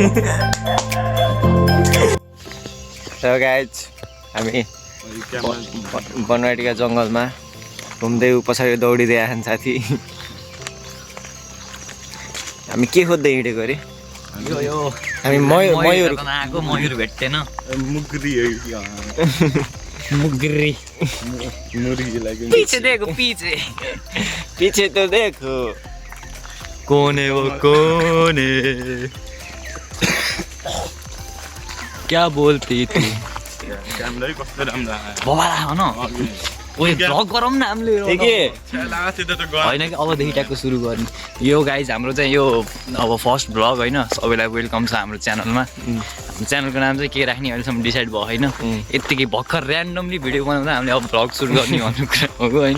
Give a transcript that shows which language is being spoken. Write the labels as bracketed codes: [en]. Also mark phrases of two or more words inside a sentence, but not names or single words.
[ne] गाइज हामी बनवाटीका जङ्गलमा घुम्दै पछाडि दौडिरहेछन् साथी। हामी के खोज्दै हिँडेको अरे? हामी मयूर [hi] भेट्टेन। पीछे देखो, पीछे तो देखो, कौन है वो कौन है, क्या बोलती तू? [ne] भ्लग गरौँ न हामीले होइन कि अबदेखि ट्याक्क सुरु गर्ने। यो गाइज हाम्रो चाहिँ यो अब [en] first vlog [ne] होइन, सबैलाई वेलकम छ हाम्रो च्यानलमा। हाम्रो च्यानलको नाम चाहिँ के राख्ने अहिलेसम्म डिसाइड भयो होइन। यत्तिकै भर्खर [en] randomly video [ne] बनाउँदा हामीले अब भ्लग सुरु गर्ने भन्ने कुरा हो होइन।